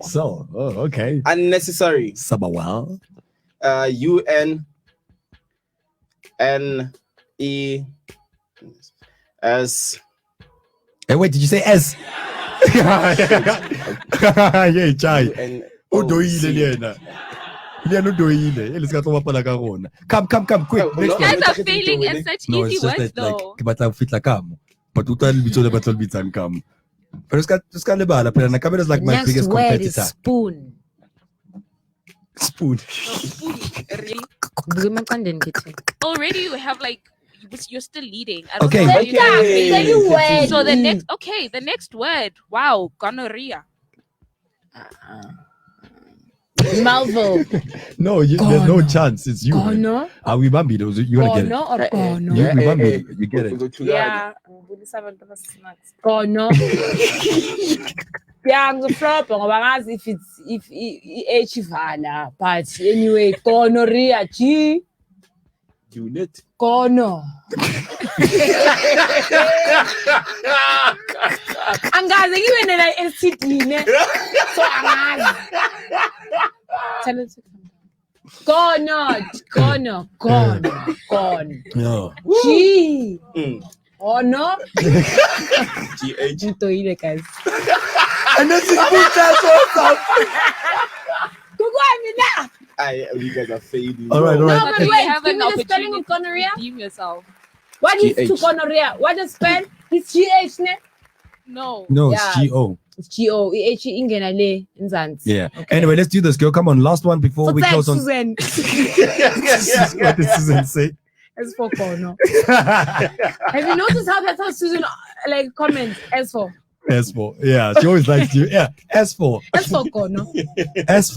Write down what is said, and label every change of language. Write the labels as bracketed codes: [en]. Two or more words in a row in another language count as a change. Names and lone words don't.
[en] So, oh, okay. unnecessary. Sabawal. U-N-N-E-S. Hey, wait, did you say S? Yeah, Chai. [st] O doile le yena. Le yena o doile. [en] Let's go to [st] pala ka rona. [en] Come, quick. Oh, Next You no. one. guys are failing in such No, easy it's just words, that like though. [st] ke batla fitla kamo. But uta lebitso le batla lebitsang kamo. Pero ska lebala phela na [en] camera is like my Next biggest word is competitor. spoon. Spoon. Really? Oh, Already you have like you're still leading. I Okay. know how you have Okay. failed. So the next word. Wow, gonorrhea. Melville. No, there's no chance. It's you. man. Gono. Are we Bambi? You gonna get it. Gono or gono? You we Bambi. You get it. Yeah. Gono. Yeah, [zu] ngizoflopha ngoba ngazi if i-H ivala, [en] but anyway, gonorrhea, G. Unit. Gono. [zu] Angazi ngibe nela STD ne. So angazi. [en] Tell it to come down. Gono. No. G. Oh no. G-H. [st] Ntoile guys. [en] And then she put that up. [zu] Kukwami na. [en] You guys are fading. All right. No, but but you wait, have give an me the spelling opportunity of gonorrhea. to redeem yourself. What is GH. to gonorrhea? What is spell? It's GH ne? No. No, Yeah. it's G-O. It's G-O. [zu] I-H ingena le nzansi. [en] Yeah. Anyway, let's do this, girl. Come on, last one before we close on. Susan. What did Susan say? S for gono. Have you noticed how that's how Susan like comments? S for S4. Yeah, she always likes you. Yeah, S4.